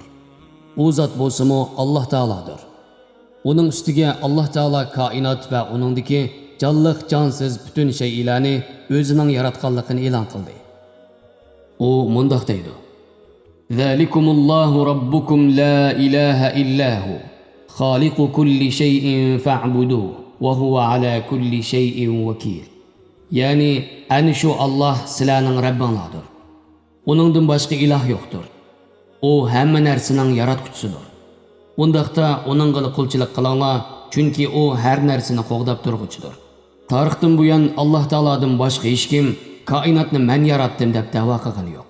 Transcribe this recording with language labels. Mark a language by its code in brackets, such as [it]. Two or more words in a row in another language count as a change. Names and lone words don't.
[uz] U zot bo'lsa-mu Alloh taolodir. Uning ustiga Alloh taolo koinot va uningdagi jonliq jonsiz butun shaylarni o'zining yaratganligini e'lon qildi. U mundoq deydi: [ar] "ذلكم الله ربكم لا إله إلا هو خالق كل شيء فاعبدوه وهو على كل شيء وكيل." [uz] Ya'ni ana shu Alloh sizlarning Rabbinglardir. Uningdan boshqa iloh yo'qdir. U hamma narsaning yaratquchisidir. Undaqda uningga qulchilik qilinglar, chunki u har narsani qo'g'dab turg'uchidir. Tarixdan buyon Alloh taolodan boshqa hech kim koinotni men yaratdim deb da'vo qilgani yo'q.